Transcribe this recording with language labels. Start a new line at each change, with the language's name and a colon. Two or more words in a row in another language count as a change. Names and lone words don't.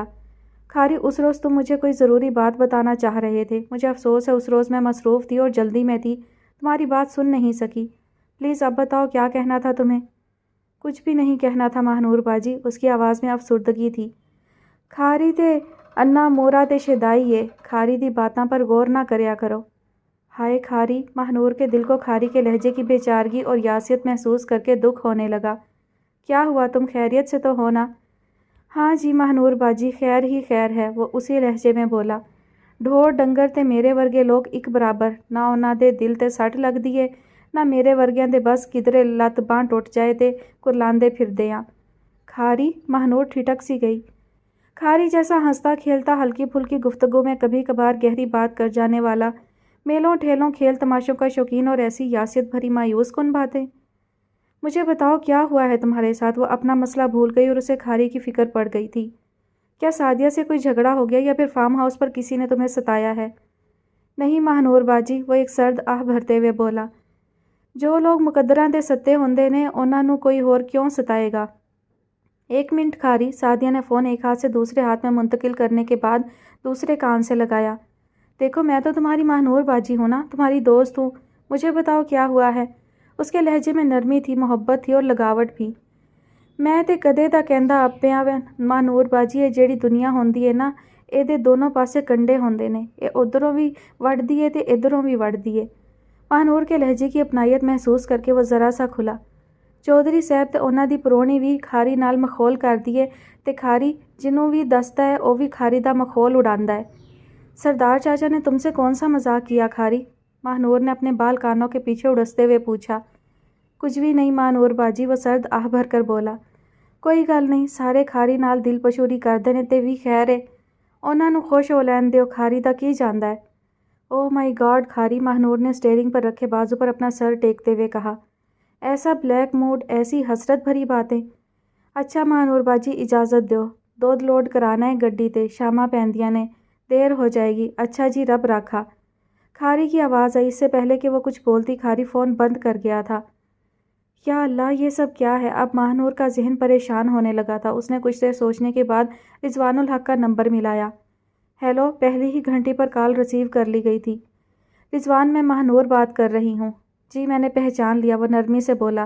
Urdu: کھاری، اس روز تم مجھے کوئی ضروری بات بتانا چاہ رہے تھے۔ مجھے افسوس ہے اس روز میں مصروف تھی اور جلدی میں تھی، تمہاری بات سن نہیں سکی۔ پلیز اب بتاؤ کیا کہنا تھا تمہیں؟ کچھ بھی نہیں کہنا تھا ماہنور باجی، اس کی آواز میں افسردگی تھی۔
Punjabi: کھاری تے انا مورا تے شدائی کھاری دی باتاں پر غور نہ کریا کرو۔
Urdu: ہائے کھاری، ماہنور کے دل کو کھاری کے لہجے کی بے چارگی اور یاسیت محسوس کر کے دکھ ہونے لگا۔ کیا ہوا، تم خیریت سے تو ہو نا؟ ہاں جی ماہنور باجی، خیر ہی خیر ہے، وہ اسی لہجے میں بولا۔
Punjabi: ڈھور ڈنگر تے میرے ورگے لوگ ایک برابر، نہ انہاں دے دل تے سٹ لگ دیے، نہ میرے ورگیاں دے بس کدھرے لت باں ٹوٹ جائے تے کرلاندے پھر دیاں۔
Urdu: کھاری، ماہنور ٹھٹک سی گئی۔ کھاری جیسا ہنستا کھیلتا ہلکی پھلکی گفتگو میں کبھی کبھار گہری بات کر جانے والا، میلوں ٹھیلوں کھیل تماشوں کا شوقین اور ایسی یاسیت بھری مایوس کن باتیں۔ مجھے بتاؤ کیا ہوا ہے تمہارے ساتھ؟ وہ اپنا مسئلہ بھول گئی اور اسے کھاری کی فکر پڑ گئی تھی۔ کیا سعدیہ سے کوئی جھگڑا ہو گیا یا پھر فارم ہاؤس پر کسی نے تمہیں ستایا ہے؟ نہیں ماہنور باجی، وہ ایک سرد آہ بھرتے ہوئے بولا۔
Punjabi: جو لوگ مقدراں دے ستے ہوندے نے، انہاں نوں کوئی ہور کیوں ستائے گا؟
Urdu: ایک منٹ کھاری، سعدیہ نے فون ایک ہاتھ سے دوسرے ہاتھ میں منتقل کرنے کے بعد دوسرے کان سے لگایا۔ دیکھو میں تو تمہاری ماہنور باجی ہوں نا، تمہاری دوست ہوں، مجھے بتاؤ کیا ہوا ہے؟ اس کے لہجے میں نرمی تھی، محبت تھی اور لگاوٹ بھی۔
Punjabi: میں تے کدے دا کہندا اپیا ماہنور باجی، اے جیڑی دنیا ہوندی ہے نا، اے دے دونوں پاسے کنڈے ہوندے نے، اے ادھروں بھی وڑدی ہے تے ادھروں بھی وڑدی ہے۔
Urdu: ماہنور کے لہجے کی اپنائیت محسوس کر کے وہ ذرا سا کھلا۔
Punjabi: چودھری صاحب تے انہاں دی پرونی بھی کھاری نال مخول کردی ہے تے کھاری جنوں بھی دستا ہے او بھی کھاری دا مخول اڑاندا ہے۔
Urdu: سردار چاچا نے تم سے کون سا مذاق کیا کھاری؟ ماہنور نے اپنے بال کانوں کے پیچھے اڑستے ہوئے پوچھا۔ کچھ بھی نہیں ماہنور باجی، وہ سرد آہ بھر کر بولا۔
Punjabi: کوئی گل نہیں، سارے کھاری نال دل پشوری کردے نے تے وی خیر ہے، انہاں نوں خوش ہو لین دیو، کھاری دا کی جاندا ہے۔
English: Oh my God
Urdu: کھاری، ماہنور نے سٹیئرنگ پر رکھے بازو پر اپنا سر ٹیکتے ہوئے کہا۔ ایسا
English: black mood,
Urdu: ایسی حسرت بھری باتیں۔
Punjabi: اچھا ماہنور باجی اجازت دیو، دودھ لوڈ کرانا ہے گڈی تے، شاماں پیندیاں نے، دیر ہو جائے گی۔ اچھا جی، رب راکھا۔
Urdu: کھاری کی آواز آئی. اس سے پہلے کہ وہ کچھ بولتی کھاری فون بند کر گیا تھا. یا اللہ، یہ سب کیا ہے? اب ماہنور کا ذہن پریشان ہونے لگا تھا۔ اس نے کچھ دیر سوچنے کے بعد رضوان الحق کا نمبر ملایا. ہیلو، پہلی ہی گھنٹی پر
English: call receive
Urdu: کر لی گئی تھی. رضوان، میں ماہنور بات کر رہی ہوں۔ جی، میں نے پہچان لیا، وہ نرمی سے بولا.